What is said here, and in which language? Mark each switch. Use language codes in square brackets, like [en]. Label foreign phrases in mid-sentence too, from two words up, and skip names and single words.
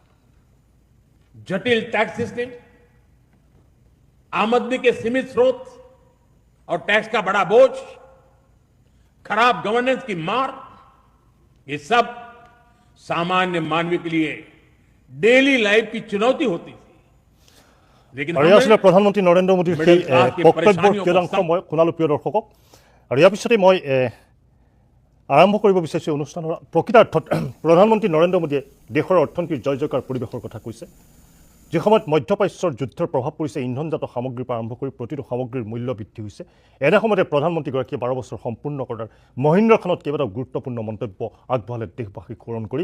[hi] जटिल टैक्स सिस्टम, आमदनी के सीमित स्रोत और टैक्स का बड़ा बोझ, खराब गवर्नेंस की मार, ये सब सामान्य मानवी के लिए [en] daily life [hi] की चुनौती होती थी। लेकिन [as] আৰু আছিলে প্ৰধানমন্ত্ৰী নৰেন্দ্ৰ মোদীৰ সেই বক্তব্যৰ কেইটাংশ মই শুনালোঁ প্ৰিয় দৰ্শকক। আৰু ইয়াৰ পিছতে মই আৰম্ভ কৰিব বিচাৰিছোঁ অনুষ্ঠানৰ প্ৰকৃতাৰ্থত প্ৰধানমন্ত্ৰী নৰেন্দ্ৰ মোদীয়ে দেশৰ অৰ্থনীতিৰ জয় জয়কাৰ পৰিৱেশৰ কথা কৈছে। যি সময়ত মধ্যপ্ৰাচ্যৰ যুদ্ধৰ প্ৰভাৱ পৰিছে, ইন্ধনজাত সামগ্ৰীৰ পৰা আৰম্ভ কৰি প্ৰতিটো সামগ্ৰীৰ মূল্য বৃদ্ধি হৈছে, এনে সময়তে প্ৰধানমন্ত্ৰীগৰাকীয়ে 12 বছৰ সম্পূৰ্ণ কৰাৰ মহিন্দ্ৰ খানত কেইবাটাও গুৰুত্বপূৰ্ণ মন্তব্য আগবঢ়ালে দেশবাসীক সোঁৱৰণ কৰি।